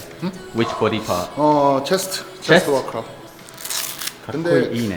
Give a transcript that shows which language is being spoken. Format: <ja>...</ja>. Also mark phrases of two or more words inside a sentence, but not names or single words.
<en>Which body part? chest workout.</en> <ja>かっこいいね。</ja>